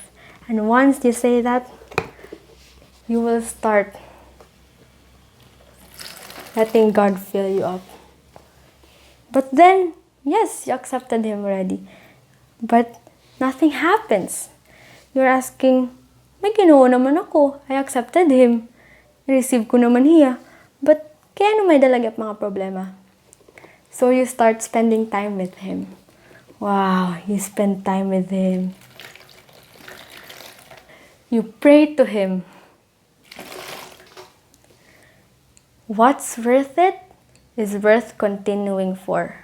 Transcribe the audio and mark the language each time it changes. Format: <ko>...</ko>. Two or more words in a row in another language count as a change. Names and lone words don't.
<en>And once you say that, you will start letting God fill you up. But then, yes, you accepted Him already. But nothing happens. You're asking,</en> <hil>may Ginoo naman ako.</hil> <en>I accepted Him. Receive</en> <hil>ko naman Hiya. But kaya may dalagap mga problema.</hil> <en>So you start spending time with Him. Wow, you spend time with Him. You pray to Him. What's worth it is worth continuing for.</en>